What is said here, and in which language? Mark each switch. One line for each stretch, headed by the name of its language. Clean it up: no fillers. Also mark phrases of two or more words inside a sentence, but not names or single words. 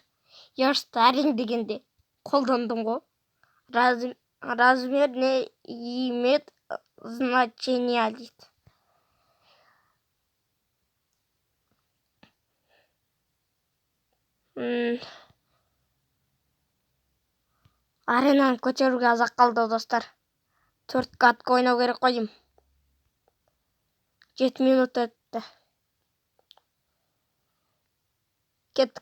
Kazakh: Яшты әрең дегенде қолдандым ғой.
Russian: Размер не имеет значения дейді.
Kazakh: Аренаны көтеруге азақ қалды достар. 4 катка ойнау керек қой деймін. 7 минут өтті. Кеттік.